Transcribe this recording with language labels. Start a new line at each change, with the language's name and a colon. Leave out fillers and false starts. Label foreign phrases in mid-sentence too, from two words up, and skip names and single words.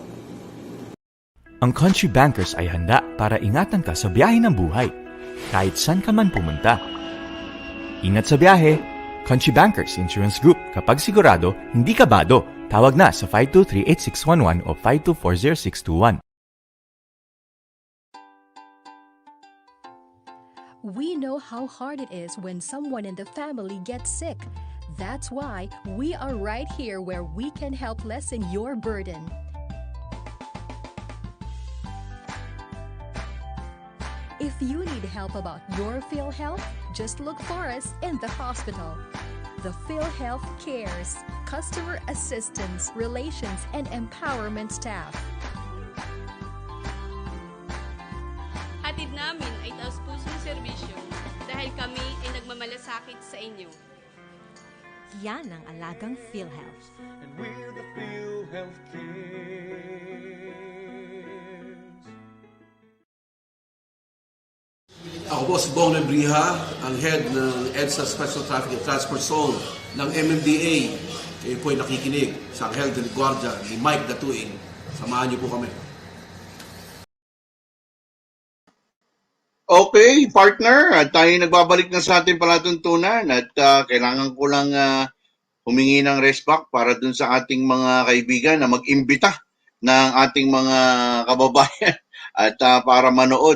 Filipino: Ang Country Bankers ay handa para ingatan ka sa biyahe ng buhay, kahit saan ka man pumunta. Ingat sa biyahe, Country Bankers Insurance Group. Kapag sigurado, hindi ka bado. Tawag na sa 523-8611 o 5240621.
English: We know how hard it is when someone in the family gets sick. That's why we are right here where we can help lessen your burden. If you need help about your PhilHealth, just look for us in the hospital. The PhilHealth Cares, Customer Assistance, Relations, and Empowerment Staff.
Filipino: Hatid namin ay taus-pusong serbisyo dahil kami ay nagmamalasakit sa inyo. Yan ang alagang PhilHealth.
English: And we're the PhilHealth Cares.
Filipino: Ako po si Bong Nebriha, ang head ng EDSA Special Traffic and Transport Zone ng MMDA. Kayo po ay nakikinig sa Anghel de la Guardia ni Mike DATUIN. Samahan niyo po kami.
English: Okay, partner,
Filipino: at tayo nagbabalik na sa ating palatuntunan at kailangan ko lang humingi ng respect para dun sa ating mga kaibigan na mag-imbita ng ating mga kababayan at para manood.